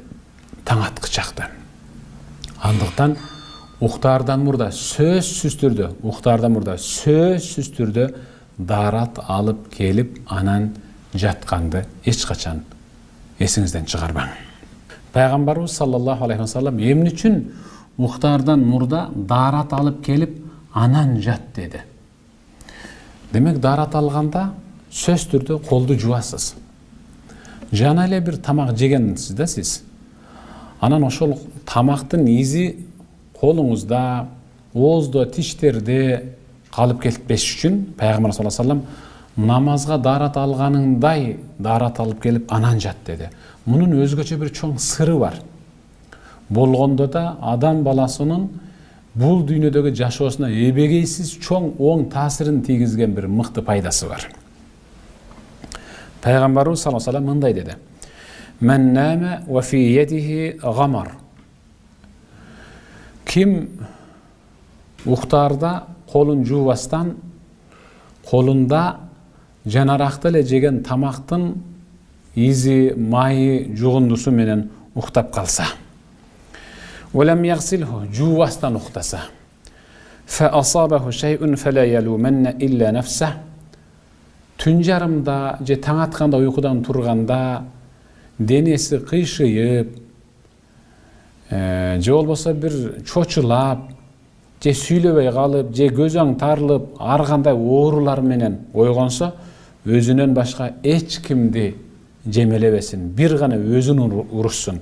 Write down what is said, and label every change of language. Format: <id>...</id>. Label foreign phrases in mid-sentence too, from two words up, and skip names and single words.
<ky>Таң аткычакта. Андыктан уктаардан мурда сөзсүз түрдө дарат алып келип анан жатканды эч качан эсиңизден чыгарбаң. Пайгамбарыбыз</ky> <ar>صلى الله عليه وسلم</ar> <ky>эмне үчүн уктаардан мурда дарат алып келип анан жат деди? Демек, дарат алганда сөз түрдө колду жуасыз. Жана эле бир тамак жегенсиз да сиз. Анан ошол тамактын изи колуңузда, ооздо, тиштерде калып кетпеш үчүн Пайгамбар</ky> <ar>صلى الله عليه وسلم</ar> <ky>намазга дарат алганыңдай дарат алып келип анан жат деди. Мунун өзгөчө бир чоң сыры бар. Болгондо да адам баласынын бул дүйнөдөгү жашоосуна эбегейсиз чоң оң таасирин тийгизген бир мыкты пайдасы бар.</ky> <ar>Пайгамбарыбыз صلى الله عليه وسلم</ar> <ky>мындай деди:</ky> <ar>"من نام وفي يده غمر."</ar> <ky>Ким уктаарда колун жуубастан колунда жанаракты эле жеген тамактын изи, майы, жугундусу менен уктап калса,</ky> <ar>ولم يغسله</ar> <ky>жуубастан уктаса,</ky> <ar>فأصابه شيء فلا يلومن إلا نفسه.</ar> <ky>Түн жарымда же таң атканда уйкудан турганда денеси кыйшыйып, же болбосо бир чочулап, же сүйлөбөй калып, же көзөң тарылып, ар кандай оорулар менен ойгонсо, өзүнөн башка эч кимди жемелебесин, бир гана өзүн урушсун.</ky>